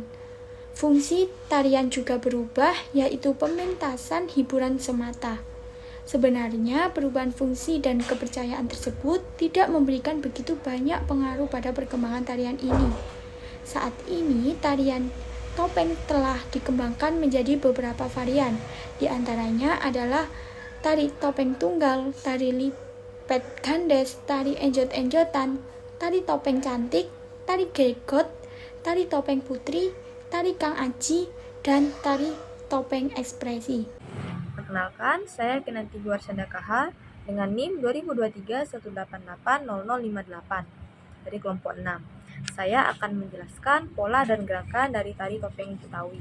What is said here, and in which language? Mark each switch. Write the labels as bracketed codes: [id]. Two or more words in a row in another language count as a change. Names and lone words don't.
[id] Fungsi tarian juga berubah, yaitu pementasan hiburan semata. Sebenarnya, perubahan fungsi dan kepercayaan tersebut tidak memberikan begitu banyak pengaruh pada perkembangan tarian ini. Saat ini, tarian topeng telah dikembangkan menjadi beberapa varian. Di antaranya adalah tari topeng tunggal, tari lipet gandes, tari enjot-enjotan, tari topeng cantik, tari gegot, tari topeng putri, tari Kang Aji, dan tari topeng ekspresi. Perkenalkan, saya Kinanti Guarsanda KH dengan NIM 202318800058 dari kelompok 6. Saya akan menjelaskan pola dan gerakan dari tari topeng Betawi.